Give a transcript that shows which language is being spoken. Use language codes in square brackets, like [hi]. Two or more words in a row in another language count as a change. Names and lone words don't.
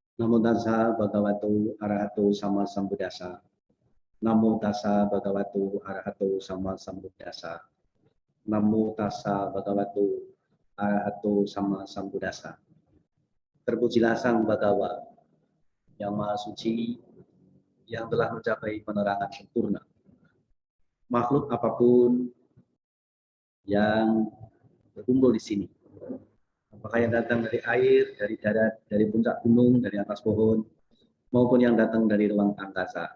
[pi] Namo tassa bhagavato arahato sama sambuddhassa. Namo tassa bhagavato arahato sama sambuddhassa. Namo tassa bhagavato arahato sama sambuddhassa. [id] Terpujilah Sang Bhagawa yang Maha Suci, yang telah mencapai penerangan sempurna. Makhluk apapun yang berkumpul di sini, apakah yang datang dari air, dari darat, dari puncak gunung, dari atas pohon, maupun yang datang dari ruang angkasa.